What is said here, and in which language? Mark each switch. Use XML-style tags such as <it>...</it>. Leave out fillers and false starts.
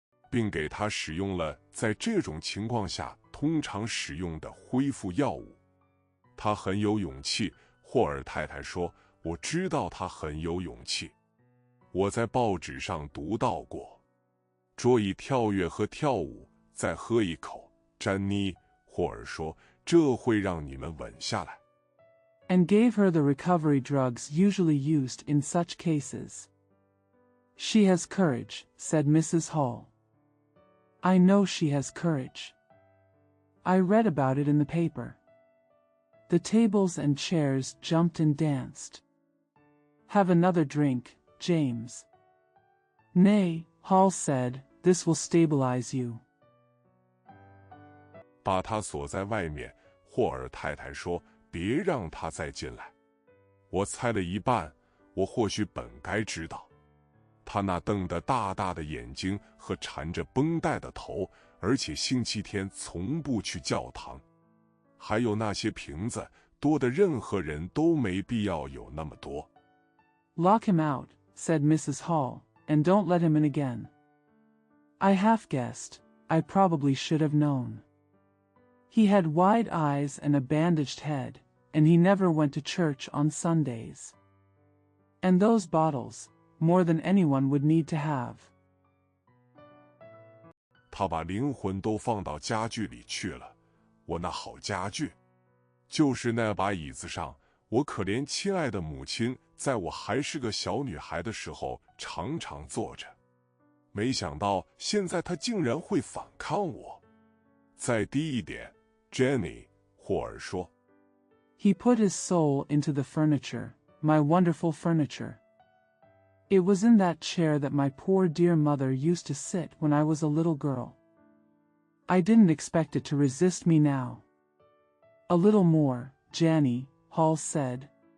<zh>并给他使用了在这种情况下通常使用的恢复药物。他很有勇气，霍尔太太说，我知道他很有勇气。我在报纸上读到过。桌椅跳跃和跳舞，再喝一口，詹妮，霍尔说，这会让你们稳下来。</zh> <en>And gave her the recovery drugs usually used in such cases. She has courage, said Mrs. Hall. I know she has courage. I read about it in the paper. The tables and chairs jumped and danced. Have another drink, James. Nay, Hall said, This will stabilize you.</en> <zh>把他锁在外面，霍尔太太说：“别让他再进来。” 我猜了一半，我或许本该知道。他那瞪得大大的眼睛和缠着绷带的头，而且星期天从不去教堂。还有那些瓶子，多的任何人都没必要有那么多。</zh> <en>Lock him out, said Mrs. Hall, and don't let him in again. I half guessed. I probably should have known. He had wide eyes and a bandaged head, and he never went to church on Sundays. And those bottles, more than anyone would need to have.</en> <zh>他把灵魂都放到家具里去了。我那好家具，就是那把椅子上，我可怜亲爱的母亲在我还是个小女孩的时候常常坐着。没想到现在她竟然会反抗我。再低一点 ，Jenny， 霍尔说。</zh> <en>He put his soul into the furniture, my wonderful furniture. It was in that chair that my poor dear mother used to sit when I was a little girl. I didn't expect it to resist me now. A little more, Janny, Hall said.</en>